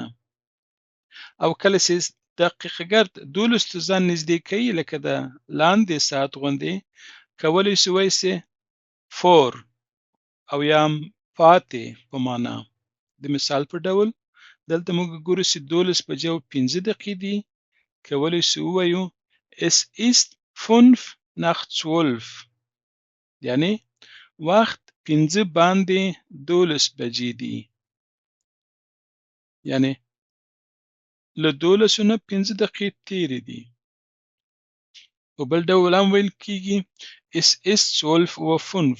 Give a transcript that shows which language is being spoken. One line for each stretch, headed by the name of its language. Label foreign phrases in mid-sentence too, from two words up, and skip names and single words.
Pashto: او کله چې دقیقه ګرد 12 ته ځان نږدې کوي لکه د لاندې ساعت غوندې، کولی شو ووایو چې for او یا هم پاتې په معنا. د مثال په ډول دلته موږ ګورو چې 12 بجې او 15 دقیقې دي، کولی شو ووایو
German: Es ist 5 nach 12.
Pashto: یعنی وخت 15 باندې 12 بجې دي. یعنی له 12 نه 15 دقیقې تېرې دي. په بل ډول هم ویل کېږي
German: Es ist 12:05.